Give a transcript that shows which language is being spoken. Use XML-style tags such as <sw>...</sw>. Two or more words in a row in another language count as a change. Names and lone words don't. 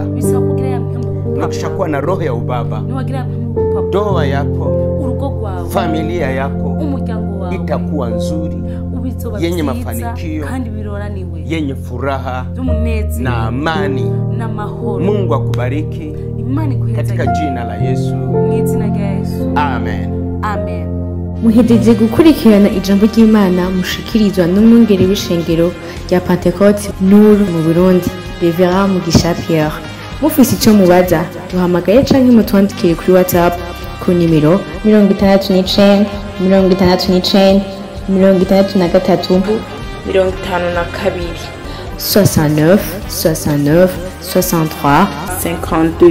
<sw>Ukishakuwa na roho ya ubaba, ndoa yako, familia yako itakuwa nzuri, yenye mafanikio, yenye furaha na amani. Mungu akubariki katika jina la Yesu. Amen. Amen.</sw> <rn>Muhejeje gukurikirana ijambo ry'Imana mushikirizwa n'umwungere w'ishengero rya Pentecote Nuru mu Burundi, Reverend Mugisha Pierre. Mufise ico mubaza, duhamagaye canke mutwandikire kuri WhatsApp ku nimero 69 69 63 69 69 63 52.</rn>